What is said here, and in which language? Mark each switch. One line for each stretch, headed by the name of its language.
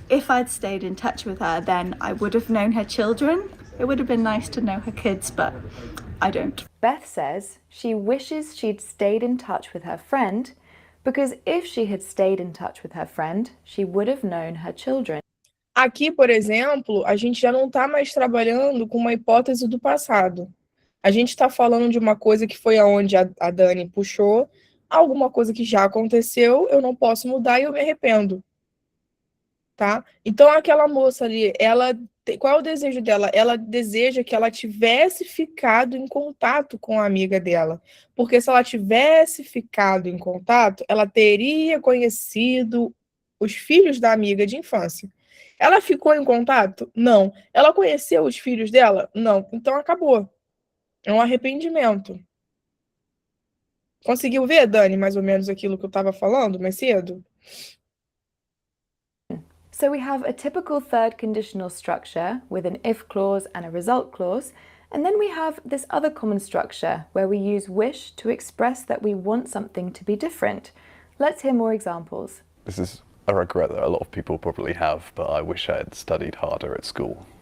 English: If I'd stayed in touch with her, then I would have known her children. It would have been nice to know her kids, but I don't. Beth says she wishes she'd stayed in touch with her friend because if she had stayed in touch with her friend, she would have known her children.
Portuguese: Aqui, por exemplo, a gente já não está mais trabalhando com uma hipótese do passado. A gente está falando de uma coisa que foi aonde a Dani puxou, alguma coisa que já aconteceu, eu não posso mudar e eu me arrependo. Tá? Então, aquela moça ali, qual é o desejo dela? Ela deseja que ela tivesse ficado em contato com a amiga dela. Porque se ela tivesse ficado em contato, ela teria conhecido os filhos da amiga de infância. Ela ficou em contato? Não. Ela conheceu os filhos dela? Não. Então, acabou. É um arrependimento. Conseguiu ver, Dani, mais ou menos aquilo que eu estava falando mais cedo?
English: So we have a typical third conditional structure with an if clause and a result clause, and then we have this other common structure where we use wish to express that we want something to be different. Let's hear more examples. This is a regret that a lot of people probably have, but I wish I had studied harder at school.